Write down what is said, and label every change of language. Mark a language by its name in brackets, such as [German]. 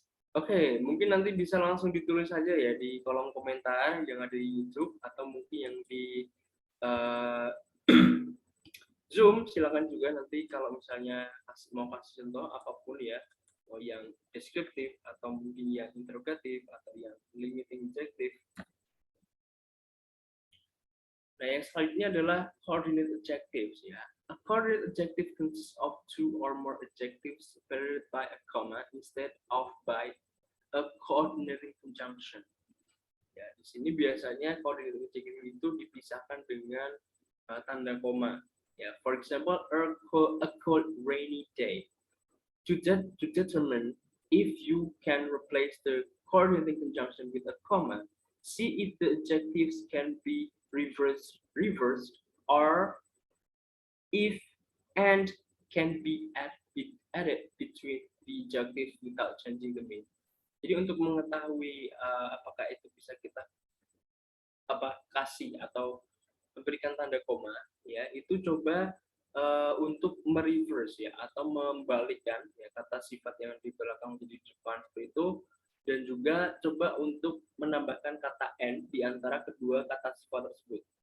[Indonesian] Oke, mungkin nanti bisa langsung ditulis saja ya di kolom komentar yang ada di YouTube atau mungkin yang di uh, Zoom. Silakan juga nanti kalau misalnya mau kasih contoh apapun ya, mau yang deskriptif atau mungkin yang interrogatif atau yang limiting adjective. Nah, yang selanjutnya adalah coordinate adjectives ya. [English] A coordinate adjective consists of 2 or more adjectives separated by a comma instead of by a coordinating conjunction. [Indonesian] Ya, di sini biasanya coordinating adjective itu dipisahkan dengan tanda koma. Ya, [English] for example, a cold rainy day. To determine if you can replace the coordinating conjunction with a comma, see if the adjectives can be reversed or if and can be added between the adjectives without changing the meaning. [Indonesian] Jadi untuk mengetahui apakah itu bisa kita kasih atau memberikan tanda koma, ya itu coba untuk mereverse ya atau membalikkan ya kata sifat yang di belakang menjadi depan seperti itu, dan juga coba untuk menambahkan kata n di antara kedua kata sifat tersebut.